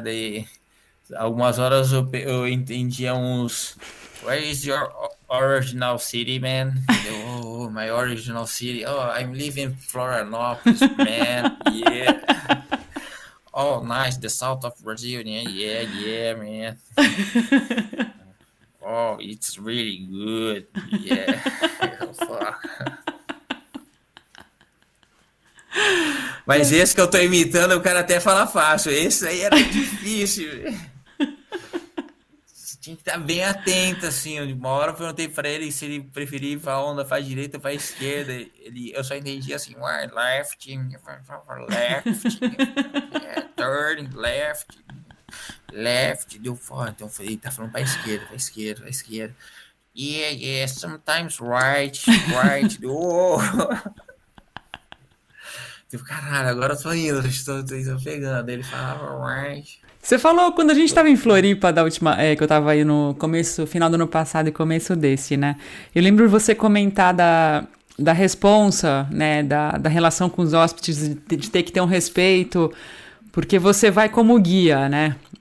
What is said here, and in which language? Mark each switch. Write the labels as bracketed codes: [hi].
[pt] Daí, algumas horas eu entendia uns. [en] Where is your original city, man? Oh, my original city. Oh, I'm living in Florianópolis, man. Yeah. Oh, nice. The south of Brazil. Yeah, yeah, yeah, man. Oh, it's really good. Yeah. Fuck. [pt] Mas esse que eu tô imitando, o cara até fala fácil. Esse aí era difícil. Você tinha que estar bem atento, assim. Uma hora eu perguntei pra ele se ele preferia ir pra onda, pra direita ou pra esquerda. Eu só entendia assim, [en] left, left, turn, left. [pt] Deu fora. Então eu falei, tá falando pra esquerda, pra esquerda, pra esquerda. [en] Yeah, yeah, sometimes right, right. Oh. [pt] Tipo, caralho, agora eu tô indo, tô pegando. Ele falava right. Você falou quando a gente estava em Floripa da última, que eu estava aí no começo, final do ano passado e começo desse, né? Eu lembro você comentar da responsa, né, da relação com os hóspedes, de ter que ter um respeito, porque você vai como guia, né?